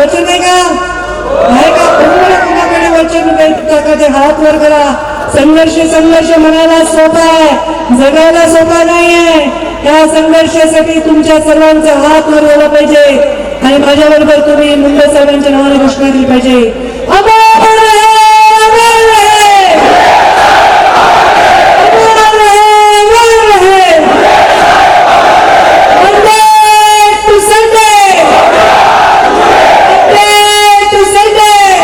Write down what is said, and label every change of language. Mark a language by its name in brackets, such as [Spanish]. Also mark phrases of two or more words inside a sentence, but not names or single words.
[Marathi] वचन नाही का? आहे का? कुणाकडे वचन टाकाचे हात वर करा. संघर्ष म्हणायला सोपा आहे, जगायला सोपा नाहीये. या संघर्षासाठी तुमच्या सर्वांचा हात वर झाला पाहिजे आणि माझ्याबरोबर तुम्ही मुंडे साहेबांच्या नावाने घोषणा दिली पाहिजे. [Hindi] अमर रहे, अमर रहे, अमर रहे, अमर रहे. [English] Monday to Sunday, Monday to Sunday.